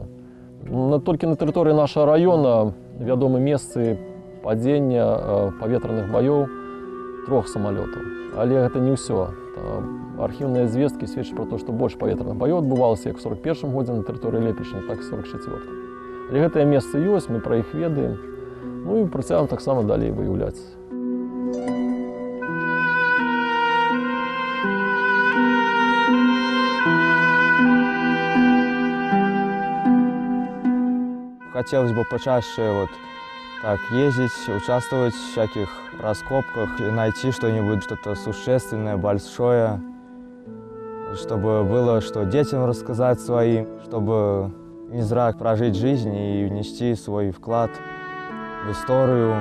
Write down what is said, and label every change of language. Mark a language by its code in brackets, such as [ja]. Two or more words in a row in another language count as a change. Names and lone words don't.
[be] Толькі на тэрыторыі нашага раёна вядомы месцы падзення паветраных баёў 3 самалётаў. Але гэта не ўсё. Архіўныя звесткі сведчаць пра то, што больш паветраных баёў адбывалася як у 41 годзе на тэрыторыі Лепельшчыны, так і 44. Але гэтыя месцы ёсць, мы пра іх ведаем, ну і працягваем таксама далей выяўляць. [ru] Хотелось бы почаще так ездить, участвовать в всяких раскопках, и найти что-нибудь, что-то существенное, большое, чтобы было что детям рассказать своим, чтобы не зря прожить жизнь и внести свой вклад в историю.